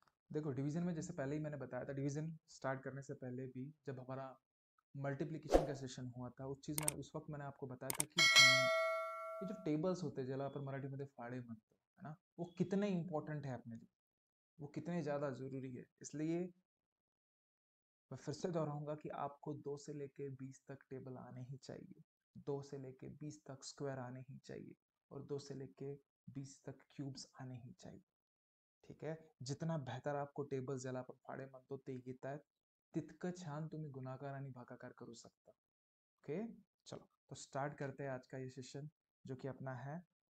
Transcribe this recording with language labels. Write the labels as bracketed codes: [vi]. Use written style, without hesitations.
[hi] देखो डिवीजन में जैसे पहले ही मैंने बताया था, डिवीजन स्टार्ट करने से पहले भी जब हमारा मल्टीप्लिकेशन का सेशन हुआ था उस वक्त मैंने आपको बताया था कि ये जो टेबल्स होते हैं [mr] ज्याला आपण मराठीमध्ये फाड़े म्हणतो [hi] है ना, वो कितने इंपॉर्टेंट है अपने लिए, वो कितने ज़्यादा ज़रूरी है। इसलिए मैं फिर से दोहराऊंगा कि आपको 2 से लेके 20 तक टेबल आने ही चाहिए, 2 से लेके 20 तक स्क्वायर आने ही चाहिए और 2 से लेके 20 तक क्यूब्स आने ही चाहिए। ठीक है। जितना बेहतर आपको टेबल [mr] ज्याला आपण फाडे म्हणतो ते येत आहेत तितकं छान तुम्ही गुणाकार आणि भागाकार करू सकता। [hi] ओके। चलो तो स्टार्ट करते हैं आज का ये सेशन जो कि अपना है।